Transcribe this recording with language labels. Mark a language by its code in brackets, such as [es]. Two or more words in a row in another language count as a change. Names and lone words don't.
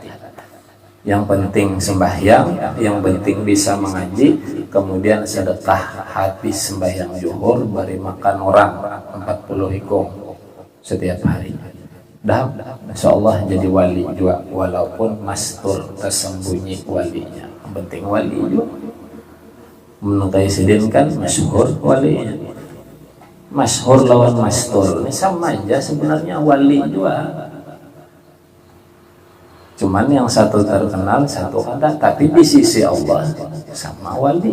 [id] Yang penting sembahyang, yang penting bisa mengaji, kemudian sedekah habis sembahyang zuhur bari makan orang 40 ikong setiap hari. Dah, insyaallah jadi wali juga, walaupun mastur tersembunyi walinya. Yang penting wali juga. [bjn] Menurut sidin kan masyhur walinya. [id] Masyhur lawan mastur ini sama aja sebenarnya, wali juga. Cuman yang satu terkenal, satu ada, tapi di sisi Allah sama wali.